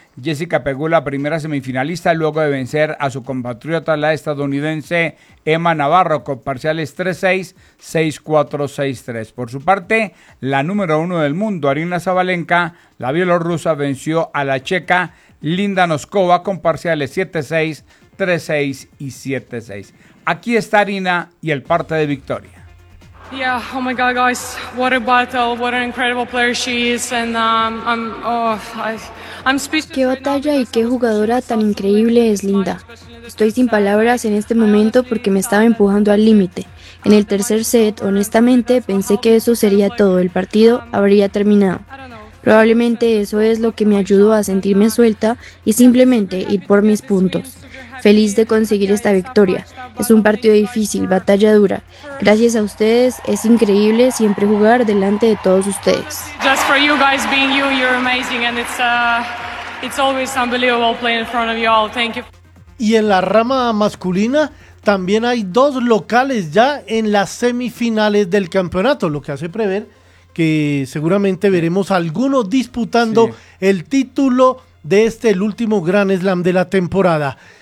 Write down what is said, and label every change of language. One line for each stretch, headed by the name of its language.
Spanish: Jessica Pegula, primera semifinalista, luego de vencer a su compatriota, la estadounidense Emma Navarro, con parciales 3-6, 6-4, 6-3. Por su parte, la número uno del mundo, Arina Sabalenka, la bielorrusa, venció a la checa Linda Noskova con parciales 7-6, 3-6 y 7-6. Aquí está Arina y el parte de victoria.
English: Yeah, oh my god, guys, what a battle, what an incredible player she is, and I'm speechless.
Spanish: Qué batalla y qué jugadora tan increíble es Linda. Estoy sin palabras en este momento porque me estaba empujando al límite. En el tercer set, honestamente, pensé que eso sería todo, el partido habría terminado. Probablemente eso es lo que me ayudó a sentirme suelta y simplemente ir por mis puntos. Feliz de conseguir esta victoria. Es un partido difícil, batalla dura. Gracias a ustedes, es increíble siempre jugar delante de todos ustedes.
English: Just for you guys being you, you're amazing, and it's always unbelievable playing in front of you all. Thank you.
Spanish: Y en la rama masculina también hay dos locales ya en las semifinales del campeonato, lo que hace prever que seguramente veremos a algunos disputando el título de este, el último Grand Slam de la temporada.